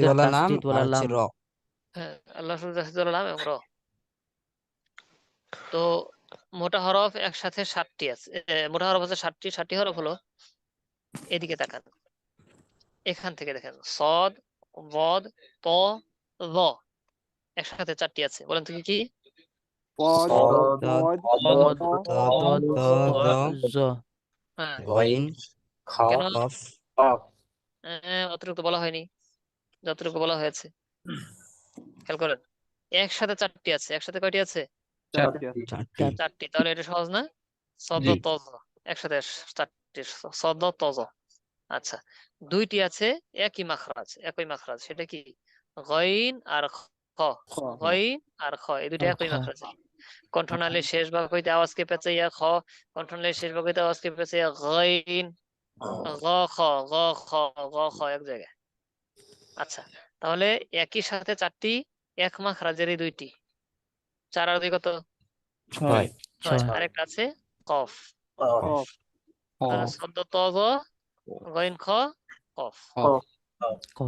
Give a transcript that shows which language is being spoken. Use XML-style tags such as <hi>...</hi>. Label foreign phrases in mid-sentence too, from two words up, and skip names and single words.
<bn>তাসদীদওয়ালা নাম তাসদীদওয়ালা আর হচ্ছে লাম। র। হ্যাঁ, আল্লাহ তাসদীদওয়ালা লাম এবং র। তো মোটা হরফ একসাথে 7টি আছে। মোটা হরফ আছে 7টি। 7টি হরফ হলো, এদিকে তাকান, এখান থেকে দেখেন, সদ, বদ, ত, য, একসাথে 4টি আছে। বলেন তো কি কি? পদ দ, পদ দ, পদ দ, ত দ, জ। হ্যাঁ, গইন, কেন কফ। অতিরিক্ত বলা হয়নি, যতটুকু বলা হয়েছে খেয়াল করেন। একসাথে 4টি আছে। একসাথে কয়টি আছে? চারটি চারটি। 4টি। তাহলে এটা সহজ না? সদ তজ একসাথে 4টি, সদ তজ। আচ্ছা, 2টি আছে একই মাখরাজ, একই মাখরাজ, সেটা কি? গইন আর খ। গইন আর খ, এই দুটো আর একই খ। মাখরাজ। কণ্ঠনালীর শেষ ভাগ হইতে আওয়াজকে পেঁচাইয়া খ, কণ্ঠনালীর শেষ ভাগ হইতে আওয়াজকে পেঁচাইয়া গইন। গ খ, গ খ, গ খ এক জায়গায়। আচ্ছা, তাহলে একই সাথে 4টি এক মাখরাজের এই 2টি, 4 আর 2 কত? 6। 6। 6। আরেকটা আছে কফ। কফ তাহলে সদ্য তজ, গইন খ, কফ। কফ।</bn>